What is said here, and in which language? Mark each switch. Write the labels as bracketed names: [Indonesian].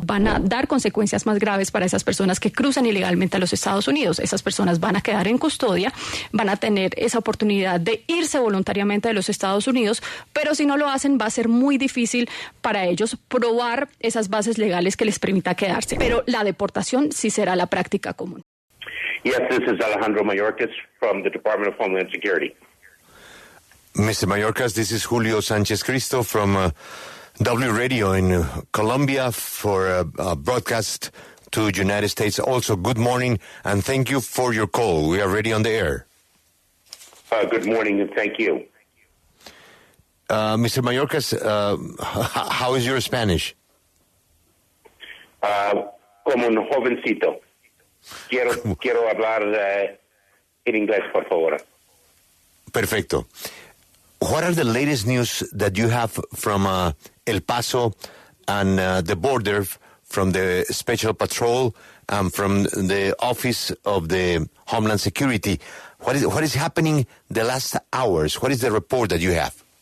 [Spanish] Van a dar consecuencias más graves para esas personas que cruzan ilegalmente a los Estados Unidos. Esas personas van a quedar en custodia, van a tener esa oportunidad de irse voluntariamente de los Estados Unidos, pero si no lo hacen va a ser muy difícil para ellos probar esas bases legales que les permita quedarse. Pero la deportación sí será la práctica común. [English] Yes, this is Alejandro Mayorkas from the Department of Homeland Security. Mr. Mayorkas, this is Julio Sánchez Cristo from W Radio in Colombia for a broadcast to United States. Also, good morning, and thank you for your call. We are ready on the air. Good morning, and thank you. Mr. Mayorkas, how is your Spanish? [Spanish] Como un jovencito. Quiero hablar en inglés, por favor. Perfecto. [English] What are the latest news that you have from El Paso and the border, from the Special Patrol and from the Office of the Homeland Security? What is happening the last hours? What is the report that you have?